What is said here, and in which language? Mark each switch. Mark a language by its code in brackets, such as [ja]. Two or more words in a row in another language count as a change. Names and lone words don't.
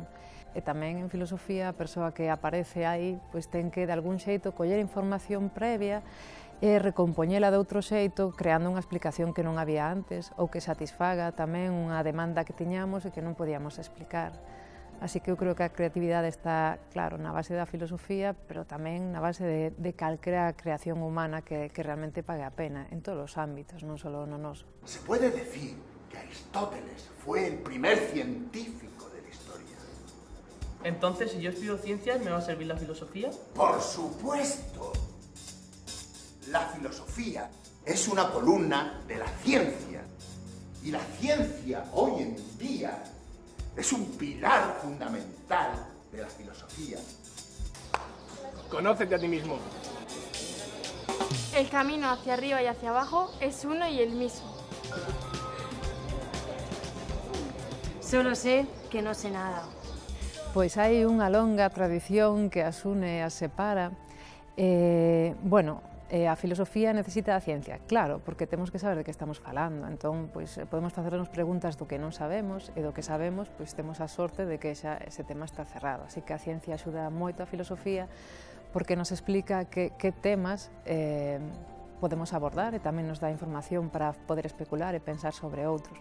[gl] E tamén en filosofía a persoa que aparece aí pois ten que de algún xeito coller información previa e recompoñela de outro xeito creando unha explicación que non había antes ou que satisfaga tamén unha demanda que tiñamos e que non podíamos explicar. Así que eu creo que a creatividade está, claro, na base da filosofía, pero tamén na base de calquera creación humana que realmente pague a pena, en todos os ámbitos, non só no noso. [es] Se puede decir que Aristóteles fue el primer científico de la historia. Entonces, si yo estudio ciencias, ¿me va a servir la filosofía? ¡Por supuesto! La filosofía es una columna de la ciencia. Y la ciencia, hoy en día, es un pilar fundamental de la filosofía. Conócete a ti mismo. El camino hacia arriba y hacia abajo es uno y el mismo. Solo sé que no sé nada. [gl] Pois hai unha longa tradición que as une e as separa. A filosofía necesita a ciencia, claro, porque temos que saber de que estamos falando, entón pois, podemos facernos preguntas do que non sabemos e do que sabemos pois temos a sorte de que xa ese tema está cerrado, así que a ciencia axuda moito a filosofía porque nos explica que temas podemos abordar e tamén nos dá información para poder especular e pensar sobre outros.